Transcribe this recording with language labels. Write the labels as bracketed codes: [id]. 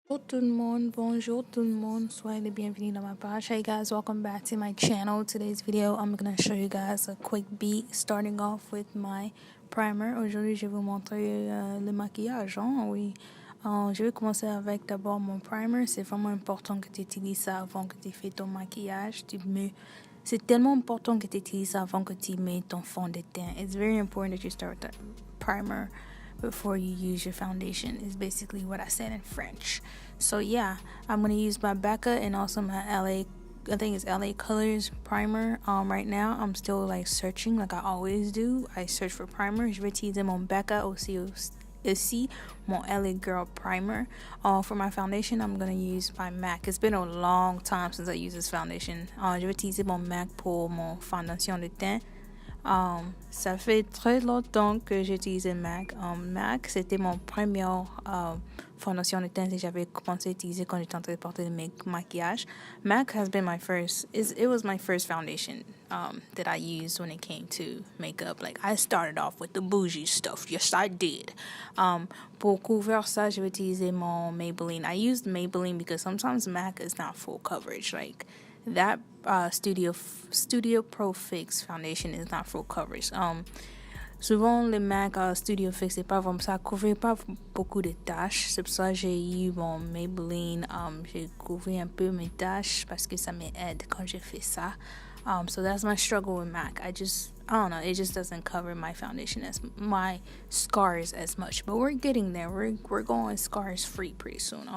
[fr] Hello tout le monde, bonjour tout le monde, soyez les bienvenus dans ma page. [en] Hey guys, welcome back to my channel. Today's video, I'm gonna show you guys a quick beat starting off with my primer. [fr] Aujourd'hui, je vais vous montrer le maquillage. Hein? Oui, je vais commencer avec d'abord mon primer. C'est vraiment important que tu utilises ça avant que tu fais ton maquillage. C'est tellement important que tu utilises ça avant que tu mets ton fond de teint. [en] It's very important that you start with the primer before you use your foundation is basically what I said in French. So yeah, I'm gonna use my Becca and also my I think it's LA Colors primer. Right now I'm still like searching like I always do. I search for primer. [fr] Je vais utiliser mon Becca aussi mon LA Girl primer. [en] For my foundation, I'm gonna use my MAC. It's been a long time since I used this foundation. [fr] Je vais utiliser mon MAC pour mon fondation de teint. Ça fait très longtemps que j'utilise MAC. MAC, c'était mon premier fondation de teint que j'avais commencé à utiliser quand j'étais en train de porter le maquillage. [en] MAC has been my first, it was my first foundation that I used when it came to makeup. Like, I started off with the bougie stuff. Yes, I did. [fr] Pour couvrir ça, je vais utiliser mon Maybelline. [en] I used Maybelline because sometimes MAC is not full coverage. Like, that Studio Pro Fix foundation is not full coverage. [fr] Souvent le MAC Studio Fix c'est pas vraiment ça couvre pas beaucoup de tâches. C'est pour ça que j'ai eu mon Maybelline. J'ai couvert un peu mes tâches parce que ça m'aide quand je fais ça. [en] So that's my struggle with MAC. I don't know. It just doesn't cover my foundation as my scars as much. But we're getting there. We're going scars free pretty soon.